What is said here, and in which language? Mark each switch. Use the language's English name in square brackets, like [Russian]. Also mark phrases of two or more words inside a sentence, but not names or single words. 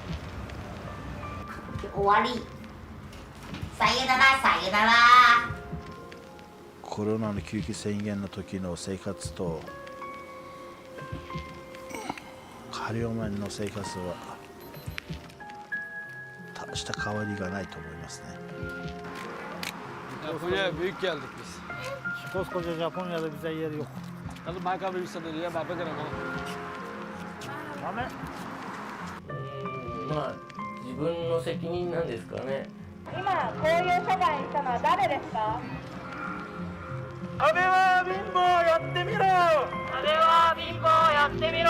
[Japanese] 終わり。さよならさよなら。コロナの緊急宣言の時の生活と仮放免の生活は大した変わりがないと思いますね。 [Turkish] büyük geldik biz. Koskoca Japonya'da bize yer yok. Hadi Michael Wilson'da diye muhabbet edelim. [Japanese] 自分の責任なんですかね。今こういう社会にしたのは誰ですか。安倍は貧乏やってみろ。安倍は貧乏やってみろ。